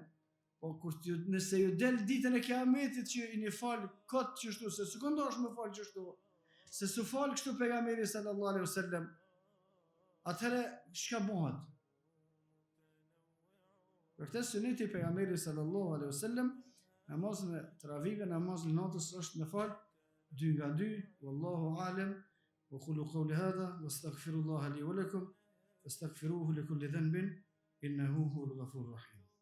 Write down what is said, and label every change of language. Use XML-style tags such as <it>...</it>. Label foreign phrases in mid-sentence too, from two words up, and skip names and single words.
<sq>Po nëse ju del ditën e kiametit që i një falë këtë qështu, se s'u këndosh me falë qështu, se s'u falë kështu pejgamberi</sq> <ar>صلى الله عليه وسلم,</ar> <sq>atëherë çka bëhet? Për këtë suneti pejgamberi</sq> <ar>صلى الله عليه وسلم,</ar> <sq>namazën e taravive, namazën e natës është me falë 2 nga 2,</sq> <ar>والله أعلم، وأقول قولي هذا، وأستغفر الله لي ولكم، فاستغفروه لكل ذنب، إنه هو الغفور الرحيم.</ar>